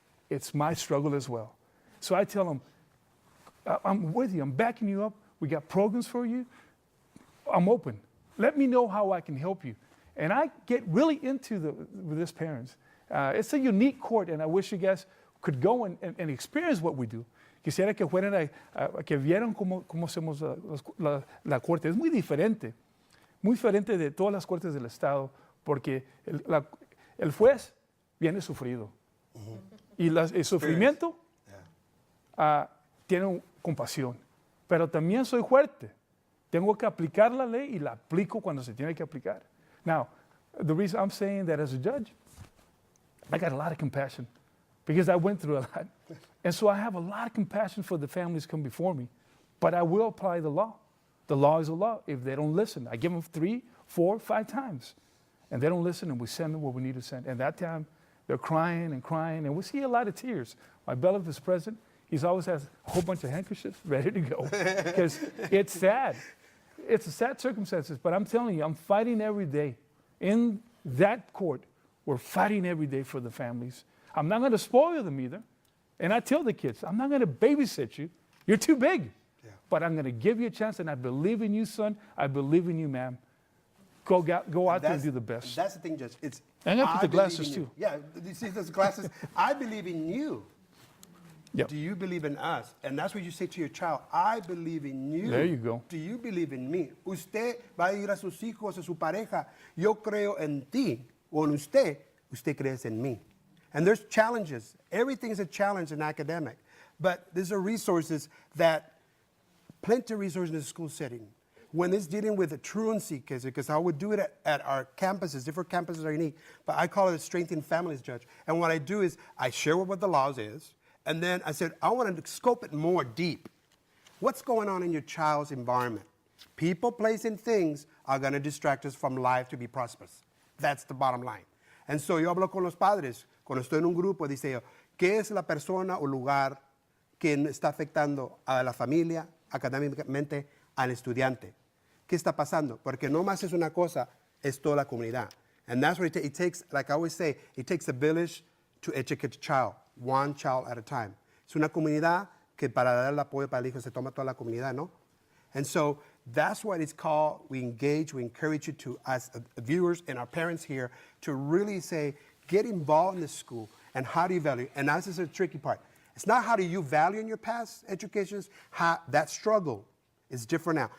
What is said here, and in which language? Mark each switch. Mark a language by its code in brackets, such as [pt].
[en] It's my struggle as well. So I tell them, I'm with you. I'm backing you up. We got programs for you. I'm open. Let me know how I can help you. And I get really into with this parents. It's a unique court, and I wish you guys could go and experience what we do. [es] Quisiera que fueran que vieran cómo hacemos la corte. Es muy diferente de todas las cortes del estado, porque el juez viene sufrido. Y el sufrimiento tiene compasión. Pero también soy fuerte. Tengo que aplicar la ley y la aplico cuando se tiene que aplicar. [en] Now, the reason I'm saying that as a judge, I got a lot of compassion because I went through a lot. And so I have a lot of compassion for the families come before me, but I will apply the law. The law is a law. If they don't listen, I give them 3, 4, 5 times. And they don't listen, and we send them what we need to send. And that time, they're crying and crying, and we see a lot of tears. My beloved is present. He's always has a whole bunch of handkerchiefs ready to go because it's sad. It's a sad circumstances, but I'm telling you, I'm fighting every day. In that court, we're fighting every day for the families. I'm not going to spoil them either. And I tell the kids, I'm not going to babysit you. You're too big. Yeah. But I'm going to give you a chance, and I believe in you, son. I believe in you, ma'am. Go out there and do the best. That's the thing, Judge. I'm going to put the glasses, too. Yeah, you see those glasses? I believe in you. Yep. Do you believe in us? And that's what you say to your child. I believe in you. There you go. Do you believe in me? [es] Usted va a ir a sus hijos, a su pareja. Yo creo en ti. O en usted. Usted crees en mí. [en] And there's challenges. Everything is a challenge in academic. But there's resources plenty of resources in the school setting. When it's dealing with the truancy case, because I would do it at our campuses, different campuses are unique, but I call it a Strengthening Families, Judge. And what I do is I share what the laws is, and then I said, I want to scope it more deep. What's going on in your child's environment? People, place, and things are going to distract us from life to be prosperous. That's the bottom line. [es] And so yo hablo con los padres, cuando estoy en un grupo, dice yo, ¿qué es la persona o lugar que está afectando a la familia, académicamente, al estudiante? ¿Qué está pasando? Porque no más es una cosa, es toda la comunidad. [en] And that's what it takes, like I always say, it takes a village to educate a child, one child at a time. [es] Es una comunidad que para dar el apoyo para el hijo se toma toda la comunidad, ¿no? [en] And so that's what it's called. We engage, we encourage you to, as viewers and our parents here, to really say, get involved in the school and how do you value? And this is the tricky part. It's not how do you value in your past educations, that struggle is different now.